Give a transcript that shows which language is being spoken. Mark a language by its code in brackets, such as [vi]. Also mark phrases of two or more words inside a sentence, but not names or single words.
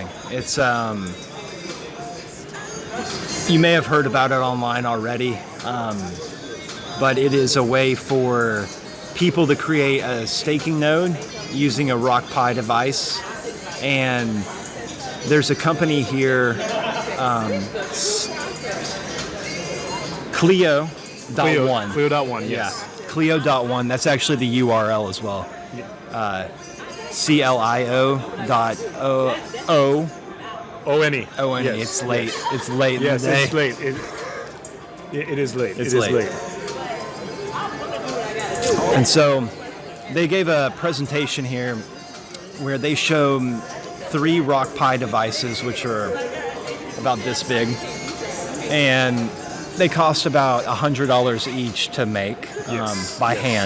[en] It's you may have heard about it online already, but it is a way for people to create a staking node using a rock pie device. And there's a company here, Clio.1. Clio.1, yes. Yeah, Clio.1. That's actually the URL as well. CLIO.O. O-N-E. O-N-E. Yes, It's late. yes. It's late in Yes, the day. it's late. It is late. It's It is late. And so they gave a presentation here where they show 3 rock pie devices, which are about this big, and they cost about $100 each to make by hand.